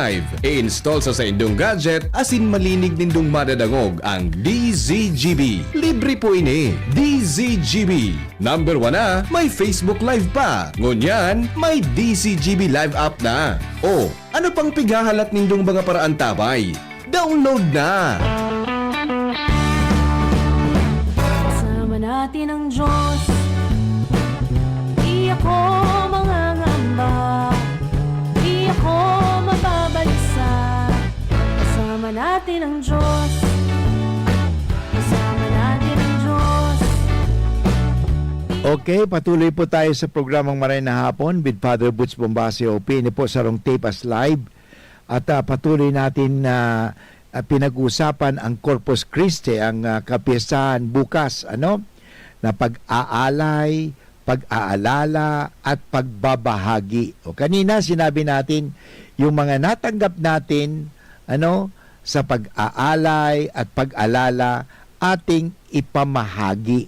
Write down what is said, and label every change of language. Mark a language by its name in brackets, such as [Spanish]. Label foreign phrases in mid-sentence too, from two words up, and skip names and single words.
[Bikol] I-install sa saindong gadget, asin malinig nindong madadangog ang ang DZGB. Libre po ini. DZGB. Number 1 na, may Facebook Live pa. Ngunyan, may DZGB Live app na. O, ano pang pighahalat nindong mga paraan tabay? Download na! [Filipino] Kasama natin ang Diyos. Di ako mangangamba, di ako mababalisa. Kasama natin ang Diyos. Kasama natin ang Diyos. Okay, patuloy po tayo sa programang Maray na Hapon with Father Butch Bombase OP. [Bikol] Ini po sarong tape [English] as live. [Filipino] At patuloy natin na pinag-usapan ang Corpus Christi, ang kapiyasahan bukas, na pag-aalay, pag-aalala at pagbabahagi. O kanina sinabi natin yung mga natanggap natin sa pag-aalay at pag-alala ating ipamahagi.